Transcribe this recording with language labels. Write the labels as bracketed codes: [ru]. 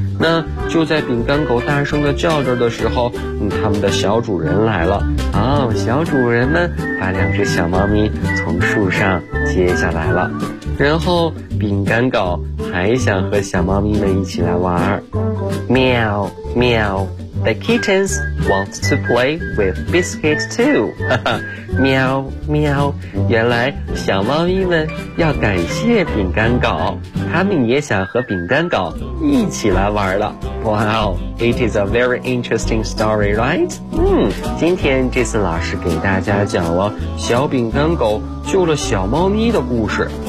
[zh] 那就在饼干狗大声的叫着的时候，他们的小主人来了。小主人们把两只小猫咪从树上接下来了。然后饼干狗还想和小猫咪们一起来玩。喵喵。 [en] The kittens want to play with Biscuit too. 喵喵， [zh] 原来小猫咪们要感谢饼干狗，他们也想和饼干狗一起来玩了。 [en] Wow, it is a very interesting story, right? [zh] 今天这次老师给大家讲了小饼干狗救了小猫咪的故事。